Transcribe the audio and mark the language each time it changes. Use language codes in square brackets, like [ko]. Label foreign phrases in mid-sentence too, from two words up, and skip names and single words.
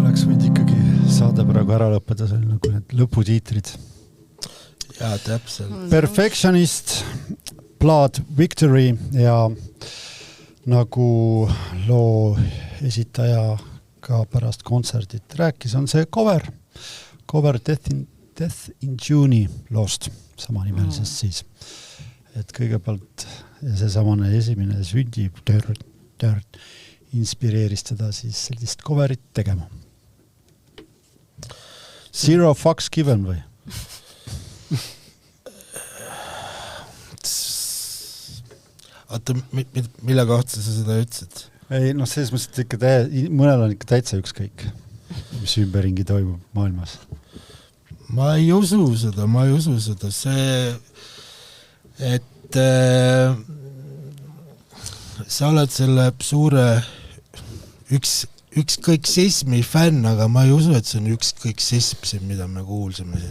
[et] võinud ikkagi saade praegu ära lõppeda, see oli nagu need lõputiitrid. Jaa, täpselt. Perfectionist, Blood Victory ja nagu loo esitaja ka pärast kontserdit rääkis, on see cover Death in June'i loost, sama nimelisest siis. Et kõigepealt ja see samane esimene sündi inspireeris teda siis sellist coverit tegema. [en] Zero fucks given või? [et] Oota, mille kohta sa seda ütlesid? Ei, noh, selles mõttes, et ikka mõnel on ikka täitsa ükskõik, mis ümberringi toimub maailmas. Ma ei usu seda, see, et sa oled selle suure ükskõiksismi fänn, aga ma ei usu, et see on ükskõiksism, mida me kuulsime siin.